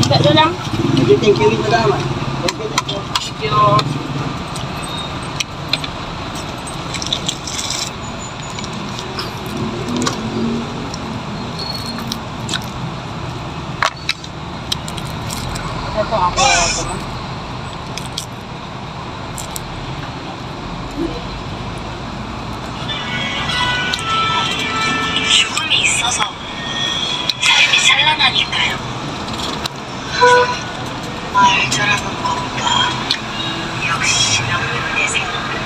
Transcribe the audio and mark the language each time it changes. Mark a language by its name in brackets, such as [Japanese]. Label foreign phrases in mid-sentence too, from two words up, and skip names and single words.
[Filipino] Dito lang. [English] Thank you, madama. Thank you. Thank you. [Filipino] Ito ako. [Korean] 죽음이 있어서 삶이 찬란하니까요. 말자라는 것과 역시 명륜의 생각.